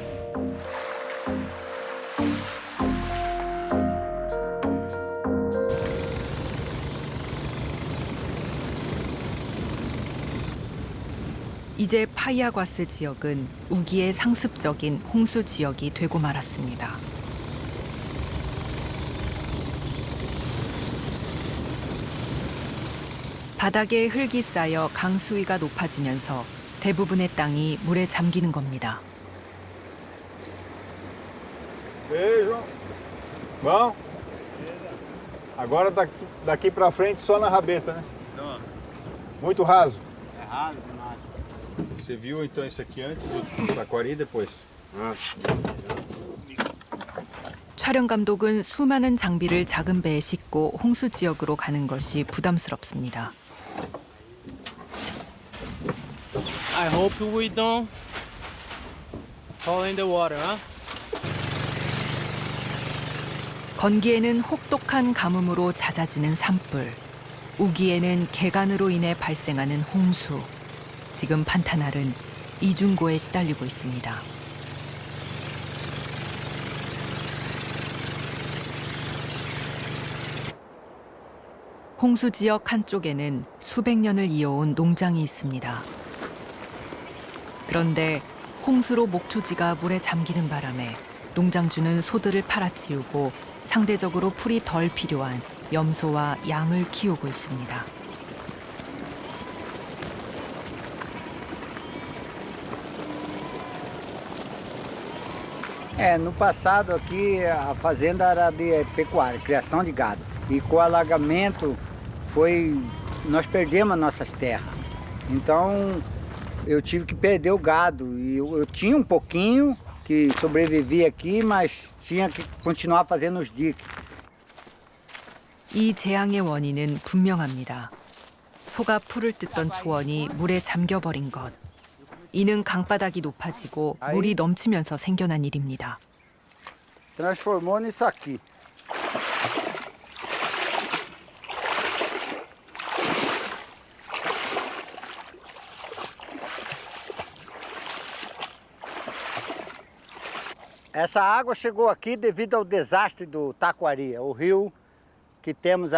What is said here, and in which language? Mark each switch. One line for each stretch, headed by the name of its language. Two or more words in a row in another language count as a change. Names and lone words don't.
Korean: 이제 파이아과스 지역은 우기의 상습적인 홍수 지역이 되고 말았습니다. 바닥에 흙이 쌓여 강 수위가 높아지면서 대부분의 땅이 물에 잠기는 겁니다.
Portuguese: Beijo. Bom? Agora daqui para frente só na rabeta, né? Muito raso. É raso demais. Você viu então isso aqui antes do taquari e depois?
Korean: 촬영 감독은 수많은 장비를 작은 배에 싣고 홍수 지역으로 가는 것이 부담스럽습니다.
English: I hope we don't fall in the water, huh?
Korean: 건기에는 혹독한 가뭄으로 잦아지는 산불, 우기에는 개간으로 인해 발생하는 홍수. 지금 판타날은 이중고에 시달리고 있습니다. 홍수 지역 한쪽에는 수백 년을 이어온 농장이 있습니다. 그런데 홍수로 목초지가 물에 잠기는 바람에 농장주는 소들을 팔아치우고 상대적으로 풀이 덜 필요한 염소와 양을 키우고 있습니다.
Portuguese: No passado aqui a fazenda era de pecuária, criação de gado. E com o alagamento nós perdemos nossas terras. Então eu tive que perder o gado. E eu tinha um pouquinho que sobrevivia aqui, mas tinha que continuar fazendo os diques.
Korean: 이 재앙의 원인은 분명합니다. 소가 풀을 뜯던 초원이 물에 잠겨버린 것. 이는 강바닥이 높아지고 물이 넘치면서 생겨난 일입니다.
Portuguese: Transformou nisso aqui. Essa água chegou aqui devido ao desastre do Taquari, o rio que temos